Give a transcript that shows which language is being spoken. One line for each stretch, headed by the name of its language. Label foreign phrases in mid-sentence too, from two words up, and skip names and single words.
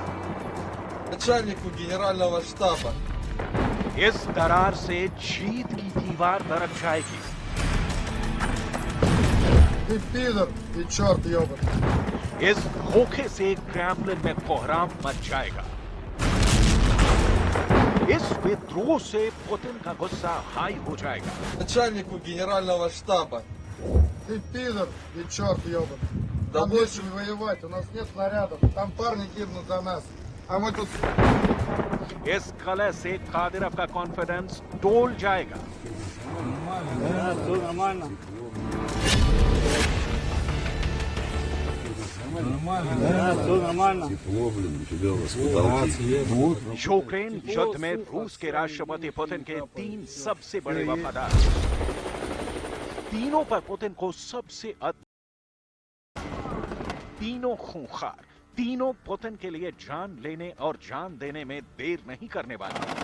Russian: Начальнику генерального штаба.
Hindi: इस दरार से जीत की दीवार दरक जाएगी।
Russian: Ты пидор и черт ебаный.
Hindi: इस धोखे से क्रेमलिन में कोहराम मच जाएगा। इस विद्रोह से पुतिन का गुस्सा हाई हो जाएगा।
Russian: Начальнику генерального штаба. Ты пидор и черт ебаный. Там больше воевать, у нас нет снарядов. Там парни гибнут за нас. А мы тут...
Hindi: इस कलह से कादिरोव का कॉन्फिडेंस डोल जाएगा। यूक्रेन युद्ध में रूस के राष्ट्रपति पुतिन के 3 सबसे बड़े वफादार, तीनों पर पुतिन को सबसे तीनों खूंखार, तीनों पुतिन के लिए जान लेने और जान देने में देर नहीं करने वाले।